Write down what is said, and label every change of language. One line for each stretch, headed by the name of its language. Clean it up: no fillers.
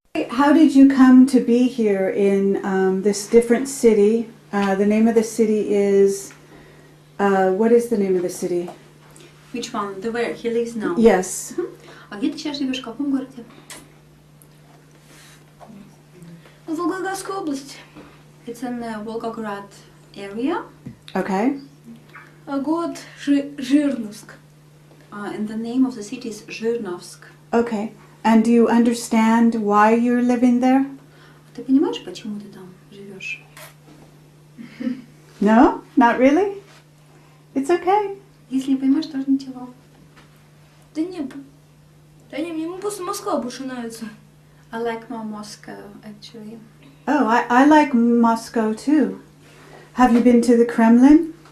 English: How did you come to be here in this different city? The name of the city is, what is the name of the city? Which one? The where he lives now? Yes.
Russian: А где ты сейчас живешь? В каком городе? в Волгоградской области.
English: It's in the Volgograd area. Okay.
Russian: А город Жирновск.
English: And the name of the city is Zhirnovsk. Okay. And do you understand why you're living there?
Russian: Ты понимаешь, почему ты там живешь?
English: No? Not really? It's okay.
Russian: Если не понимаешь, тоже ничего. Да не, мне просто Москва больше нравится.
English: I like more Moscow, actually. Oh, I like Moscow too. Have you been to the Kremlin?